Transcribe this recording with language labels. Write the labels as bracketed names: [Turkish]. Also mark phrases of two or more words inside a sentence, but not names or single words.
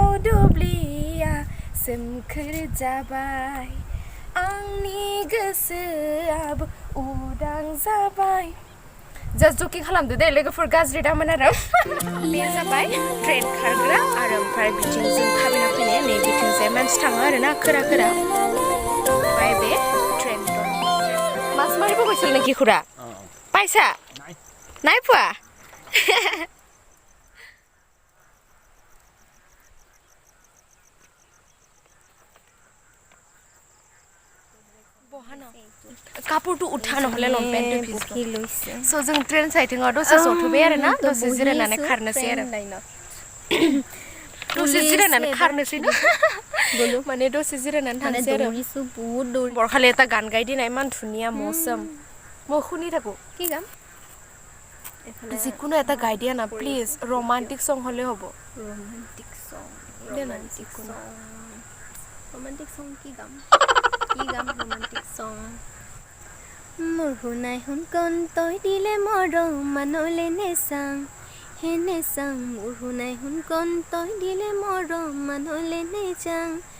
[Bodo] दुब्लिया सोमखोर जाबाय आंनि गोसोआबो उदां जाबाय जास्ट जकिं खालामदो दे लोगोफोर गाज्रि दामोन आरो बे जाबाय ट्रेन खारग्रा आरो ओमफ्राय बिथिं जों थाबायना फैनाय नै बिथिंजाय मानसि थाङो आरोना खोरा ओमफ्राय बे ट्रेन [Assamese] মাছ মাৰিব গৈছিল নেকি খুৰা পাইছা নাই পোৱা কাপোৰটো উঠা নহ'লে লংপেণ্টটো ভিজি লৈছে চ' [Bodo] जों ट्रेन साइथिङाव दसे जथ'बाय आरोना दसे जिरायनानै खारनोसै आरो दसे जिरायनानै खारनोसै माने दसे जिरायनानै थांसै आरो बरखालि [Assamese] এটা গান গাই দিনা ইমান ধুনীয়া মৌচম মই শুনি থাকো কি গান যিকোনো এটা গাই দিয়া না প্লিজ [English] romantic song [Assamese] হলে হ'ব [English] romantic song [Assamese] কি গাম [English] romantic song [Assamese] মোৰ শুনাই শুন কন তই দিলে মোৰ মানলে নেচাং হেনে চাং মোৰ শুনাই শুন কণ তই দিলে মৰম মানলে নেযাং